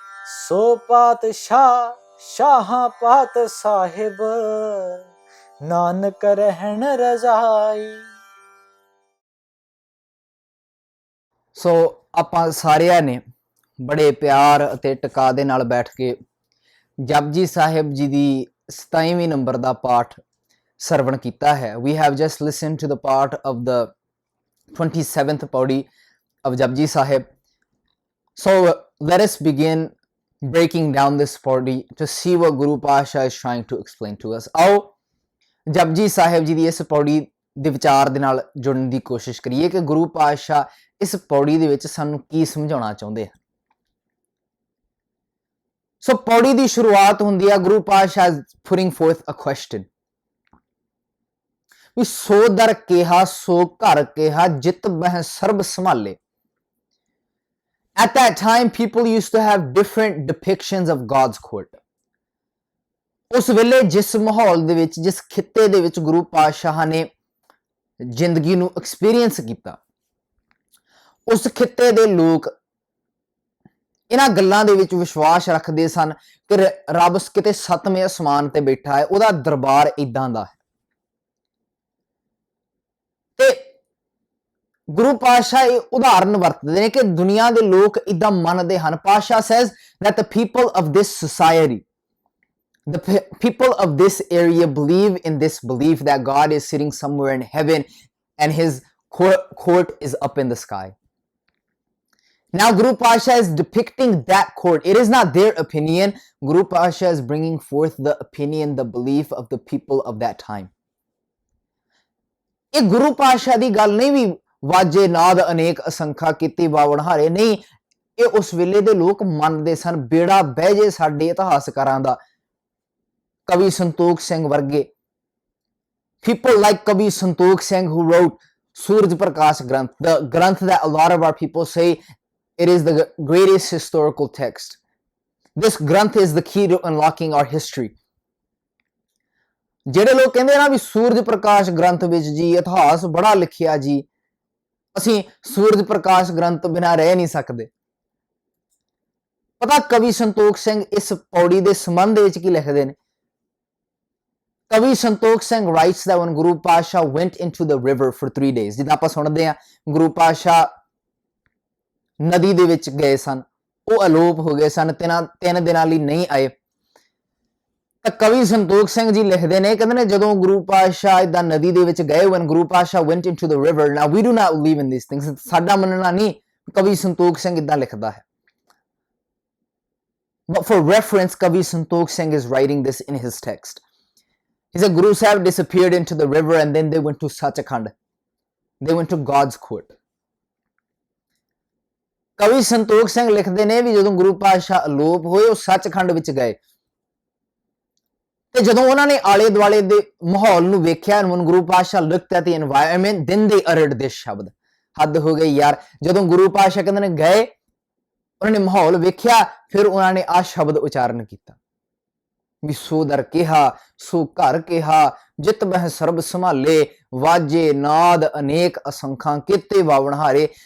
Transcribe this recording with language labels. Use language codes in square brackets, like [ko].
[pa] ਸੋ ਪਾਤਸ਼ਾਹ ਸ਼ਾਹ ਪਾਤ ਸਾਹਿਬ, ਨਾਨਕ ਰਹਿਣ ਰਜ਼ਾਈ। ਸੋ ਆਪਾਂ ਸਾਰਿਆਂ ਨੇ ਬੜੇ ਪਿਆਰ ਅਤੇ ਟਿਕਾ ਦੇ ਨਾਲ ਬੈਠ ਕੇ ਜਪਜੀ ਸਾਹਿਬ ਜੀ ਦੀ 27ਵੀਂ ਨੰਬਰ ਦਾ ਪਾਠ ਸਰਵਣ ਕੀਤਾ ਹੈ। [en] We have just listened to the part of the 27th pauri of Japji Sahib. So let us begin breaking down this pauri to see what Guru Pasha is trying to explain to us. [pa] ਆਓ ਜਪਜੀ ਸਾਹਿਬ ਜੀ ਦੀ ਇਸ ਪੌੜੀ ਦੇ ਵਿਚਾਰ ਦੇ ਨਾਲ ਜੁੜਨ ਦੀ ਕੋਸ਼ਿਸ਼ ਕਰੀਏ ਕਿ ਗੁਰੂ ਪਾਤਸ਼ਾਹ ਇਸ ਪੌੜੀ ਦੇ ਵਿੱਚ ਸਾਨੂੰ ਕੀ ਸਮਝਾਉਣਾ ਚਾਹੁੰਦੇ ਹਨ। ਸੋ ਪੌੜੀ ਦੀ ਸ਼ੁਰੂਆਤ ਹੁੰਦੀ ਹੈ ਗੁਰੂ ਪਾਤਸ਼ਾਹ [en] putting forth a question. [pa] ਵੀ ਸੋ ਦਰ ਕਿਹਾ ਸੋ ਘਰ ਕਿਹਾ, ਜਿਤ ਬਹਿ ਸਰਬ ਸੰਭਾਲੇ। [en] At that time, people used to have different depictions of God's court. [pa] ਉਸ ਵੇਲੇ ਜਿਸ ਮਾਹੌਲ ਦੇ ਵਿੱਚ, ਜਿਸ ਖਿੱਤੇ ਦੇ ਵਿੱਚ ਗੁਰੂ ਪਾਤਸ਼ਾਹ ਨੇ ਜ਼ਿੰਦਗੀ ਨੂੰ ਐਕਸਪੀਰੀਅੰਸ ਕੀਤਾ, ਉਸ ਖਿੱਤੇ ਦੇ ਲੋਕ ਇਹਨਾਂ ਗੱਲਾਂ ਦੇ ਵਿੱਚ ਵਿਸ਼ਵਾਸ ਰੱਖਦੇ ਸਨ ਕਿ ਰੱਬ ਕਿਤੇ 7ਵੇਂ ਅਸਮਾਨ ਤੇ ਬੈਠਾ ਹੈ, ਉਹਦਾ ਦਰਬਾਰ ਇਦਾਂ ਦਾ ਹੈ। ਤੇ ਗੁਰੂ ਪਾਤਸ਼ਾਹ ਇਹ ਉਦਾਹਰਨ ਵਰਤਦੇ ਨੇ ਕਿ ਦੁਨੀਆ ਦੇ ਲੋਕ ਇਦਾਂ ਮੰਨਦੇ ਹਨ। [en] Patshah says that the people of this society, the people of this area believe in this belief that God is sitting somewhere in heaven and his court is up in the sky. Now Guru Pasha is depicting that court. It is not their opinion. Guru Pasha is bringing forth the opinion, the belief of the people of that time. [pa] ਇਹ ਗੁਰੂ ਪਾਤਸ਼ਾਹ ਦੀ ਗੱਲ ਨਹੀਂ ਵੀ ਵਾਜੇ ਨਾਦ ਅਨੇਕ ਅਸੰਖਾ ਕੀਤੀ ਬਾਵਣ ਹਾਰੇ, ਨਹੀਂ, ਇਹ ਉਸ ਵੇਲੇ ਦੇ ਲੋਕ ਮੰਨਦੇ ਸਨ। ਬੇੜਾ ਬਹਿ ਜੇ ਸਾਡੇ ਇਤਿਹਾਸਕਾਰਾਂ ਦਾ, ਕਵੀ ਸੰਤੋਖ ਸਿੰਘ ਵਰਗੇ, [en] people like Kavi Santok Singh, who wrote Suraj Prakash Granth, the Granth that a lot of our people say it is the greatest historical text. This Granth is the key to unlocking our history. [pa] ਜਿਹੜੇ ਲੋਕ ਕਹਿੰਦੇ ਨਾ ਵੀ ਸੂਰਜ ਪ੍ਰਕਾਸ਼ ਗ੍ਰੰਥ ਵਿੱਚ ਜੀ ਇਤਿਹਾਸ ਬੜਾ ਲਿਖਿਆ ਜੀ, ਅਸੀਂ ਸੂਰਜ ਪ੍ਰਕਾਸ਼ ਗ੍ਰੰਥ ਬਿਨਾਂ ਰਹਿ ਨਹੀਂ ਸਕਦੇ। ਪਤਾ ਕਵੀ ਸੰਤੋਖ ਸਿੰਘ ਇਸ ਪੌੜੀ ਦੇ ਸੰਬੰਧ ਵਿੱਚ ਕੀ ਲਿਖਦੇ ਨੇ? [en] Kavi Santok Singh writes that when Guru Pasha went into the river for 3 days, [pa] ਜਿੱਦਾਂ ਆਪਾਂ ਸੁਣਦੇ ਆ ਗੁਰੂ ਪਾਸ਼ਾ ਨਦੀ ਦੇ ਵਿੱਚ ਗਏ ਸਨ, ਉਹ ਅਲੋਪ ਹੋ ਗਏ ਸਨ, 3 ਦਿਨਾਂ ਲਈ ਨਹੀਂ ਆਏ। ਤਾਂ ਕਵੀ ਸੰਤੋਖ ਸਿੰਘ ਜੀ ਲਿਖਦੇ ਨੇ, ਕਹਿੰਦੇ ਨੇ ਜਦੋਂ ਗੁਰੂ ਪਾਸ਼ਾ ਇਦਾਂ ਨਦੀ ਦੇ ਵਿੱਚ ਗਏ, [en] when Guru Pasha went into the river, now we do not believe in these things, [pa] ਸਾਡਾ ਮੰਨਣਾ ਨਹੀਂ, ਕਵੀ ਸੰਤੋਖ ਸਿੰਘ ਇਦਾਂ ਲਿਖਦਾ ਹੈ। [en] But for reference, Kavi Santok Singh is writing this in his text. He said Guru Sahib disappeared into the river and then they went to Sachkhand. They went to God's court. [pa] ਕਵੀ ਸੰਤੋਖ ਸਿੰਘ ਲਿਖਦੇ ਨੇ ਵੀ ਜਦੋਂ ਗੁਰੂ ਪਾਤਸ਼ਾਹ ਅਲੋਪ ਹੋਏ ਉਹ ਸੱਚਖੰਡ ਵਿੱਚ ਗਏ ਤੇ ਜਦੋਂ ਉਹਨਾਂ ਨੇ ਆਲੇ ਦੁਆਲੇ ਦੇ ਮਾਹੌਲ ਨੂੰ ਵੇਖਿਆ, [en] when Guru Pasha looked at the environment, then they uttered this [pa] ਸ਼ਬਦ। ਹੱਦ ਹੋ ਗਈ ਯਾਰ, ਜਦੋਂ ਗੁਰੂ ਪਾਤਸ਼ਾਹ ਕਹਿੰਦੇ ਨੇ ਗਏ, ਉਹਨਾਂ ਨੇ ਮਾਹੌਲ ਵੇਖਿਆ, ਫਿਰ ਉਹਨਾਂ ਨੇ ਆਹ ਸ਼ਬਦ ਉਚਾਰਨ ਕੀਤਾ ਵੀ ਸੋ ਦਰ ਕਿਹਾ ਸੋ ਘਰ ਕਿਹਾ, ਜਿਤ ਬਹਿ ਸਰਬ ਸੰਭਾਲੇ, ਵਾਜੇ ਨਾਦ ਅਨੇਕ ਅਸੰਖਾਂ ਕੀਤੇ ਵਾਵਣਹਾਰੇ।